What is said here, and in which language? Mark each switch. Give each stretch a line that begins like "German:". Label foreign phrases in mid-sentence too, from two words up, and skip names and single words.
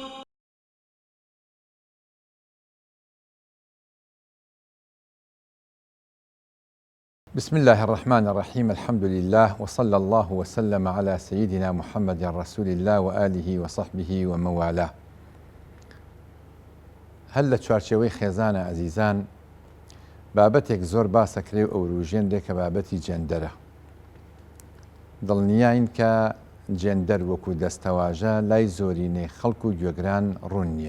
Arabic: بسم الله الرحمن الرحيم. الحمد لله وصلى الله وسلم على سيدنا محمد رسول الله وآله وصحبه ومن والاه.
Central Kurdish: هەر لە چوارچێوەی خێزانە ئەزیزان بابەتێک زۆر باسەکرێ و ئەوروژێنرێ کە بابەتی جێندەرە. دڵنیاین کە جێندەر وەکو دەستەواژە لای زۆرینەی خەڵک و گوێگران ڕوون نییە.